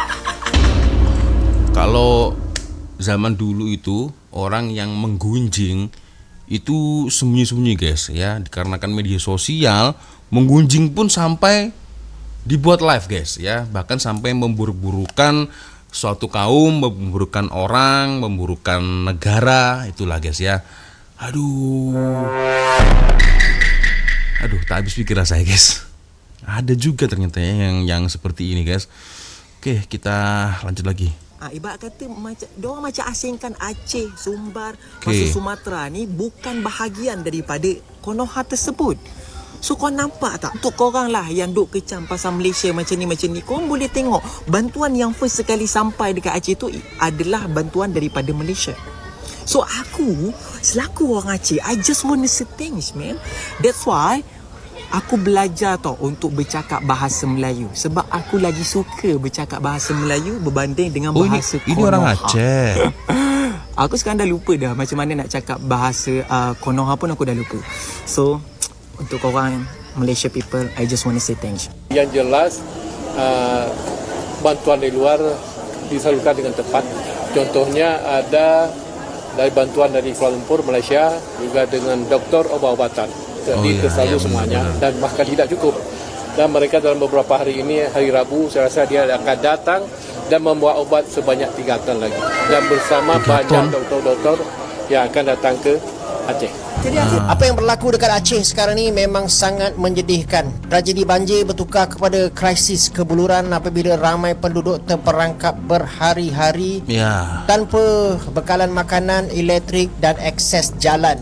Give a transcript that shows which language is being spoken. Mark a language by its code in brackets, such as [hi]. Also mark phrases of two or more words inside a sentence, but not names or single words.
[id] Kalau zaman dulu itu orang yang menggunjing itu sembunyi-sembunyi guys ya, dikarenakan media sosial menggunjing pun sampai dibuat live guys ya, bahkan sampai memburuk-burukan suatu kaum, memburukkan orang, memburukkan negara, itulah guys ya. Aduh, tak habis pikir saya guys. Ada juga ternyata ya yang seperti ini guys. Oke, kita lanjut lagi. [ms] Ibarat kata diorang macam asingkan Aceh, Sumbar, Okey. masuk Sumatera ni bukan bahagian daripada Konoha tersebut. So kau nampak tak? Untuk korang lah yang duk kecam pasal Malaysia macam ni, korang boleh tengok bantuan yang first sekali sampai dekat Aceh tu adalah bantuan daripada Malaysia. [en] So [ms] aku selaku orang Aceh, [en] I just want to say thanks, man. That's why [ms] aku belajar tau untuk bercakap bahasa Melayu. Sebab aku lagi suka bercakap bahasa Melayu berbanding dengan Oh bahasa ini orang Konoha. Aceh. Aku sekarang dah lupa dah macam mana nak cakap bahasa Konoha pun aku dah lupa. [en] So [ms] untuk korang [en] Malaysia people, I just want to say thanks. [id] Yang jelas bantuan dari luar disalurkan dengan tepat. Contohnya ada dari bantuan dari Kuala Lumpur, Malaysia, juga dengan doktor obat-obatan. Jadi selalu semuanya dan bahkan tidak cukup. Dan mereka dalam beberapa hari ini, hari Rabu, saya rasa dia akan datang dan membawa obat sebanyak 3 ton lagi. Dan bersama banyak doktor-doktor yang akan datang ke Aceh. [ms] Jadi apa yang berlaku dekat Aceh sekarang ni memang sangat menyedihkan. Tragedi banjir bertukar kepada krisis kebuluran apabila ramai penduduk terperangkap berhari-hari tanpa bekalan makanan, elektrik dan akses jalan.